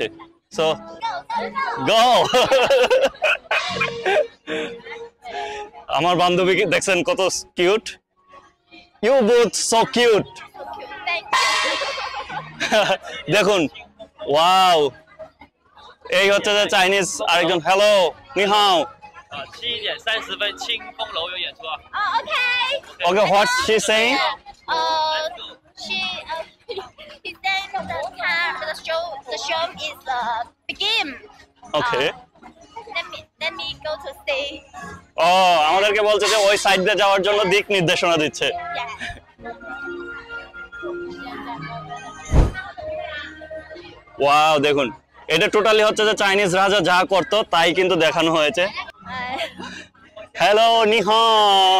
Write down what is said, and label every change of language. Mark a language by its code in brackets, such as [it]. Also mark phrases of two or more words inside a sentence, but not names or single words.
[bn] সো গো আমার বান্ধবীকে দেখছেন কত কিউট। [en] You both so cute. [bn] দেখুন, ওয়াও, এই হচ্ছে যে চাইনিজ আরেকজন। [zh] হ্যালো, 你好. 7:30 清风楼有演出啊。 [en] Okay, what's she saying? He said the show is begin. Okay. Let me go to stay. [bn] ও আমাদেরকে বলছে যে ওই সাইড দিয়ে যাওয়ার জন্য দিক নির্দেশনা দিচ্ছে। [en] Yeah. [bn] ওয়াও, দেখুন, এটা টোটালি হচ্ছে যে চাইনিজ রাজা যা করতো তাই কিন্তু দেখানো হয়েছে। [zh] হ্যালো, 你好.